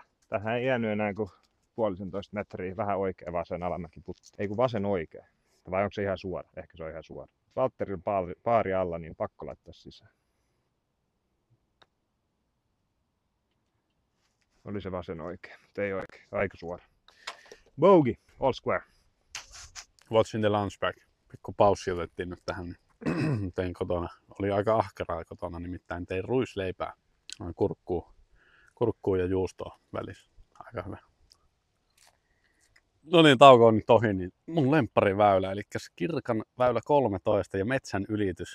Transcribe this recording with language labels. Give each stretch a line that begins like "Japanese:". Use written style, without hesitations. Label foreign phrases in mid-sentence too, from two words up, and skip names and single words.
Finnish: Tähän ei jäänyt enää kuin 1,5 metriä. Vähän oikea vasen alamäki putti. Ei kun vasen oikea. Vai onko se ihan suora? Ehkä se on ihan suora. Valtterin paari alla, niin pakko laittaa sisään. Oli se vasen oikein, mutta ei oikein. Aika suora.
English: Bogey, all square. Watching the launch back.
Finnish: Pikku paussi otettiin nyt tähän. Tein kotona. Oli aika ahkeraa kotona, nimittäin tein ruisleipää. Kurkkuu ja juustoa välissä. Aika hyvä. No niin, tauko on nyt ohi, niin mun lemppariväylä, eli Kirkan väylä 13 ja metsän ylitys.